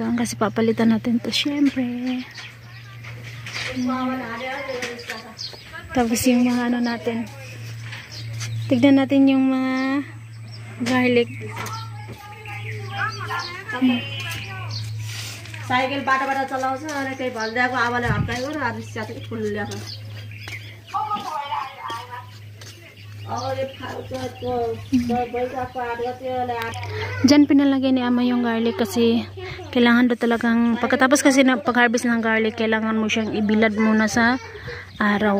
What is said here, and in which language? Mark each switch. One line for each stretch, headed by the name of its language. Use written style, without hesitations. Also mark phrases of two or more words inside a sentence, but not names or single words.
Filipino: Kasi papalitan natin to, syempre. Tapos yung mga ano natin. Tignan natin yung mga garlic.
Nepali: साइकिल बाटो चलाउँछ अनि त्यही भलिदिएको आमाले हप्काएको र आज स्याट फुल ल्याएको
Filipino: Diyan pinalagay ni ama yung garlic kasi kailangan do talagang pagkatapos kasi na pag-harvest ng garlic kailangan mo siyang ibilad muna sa araw.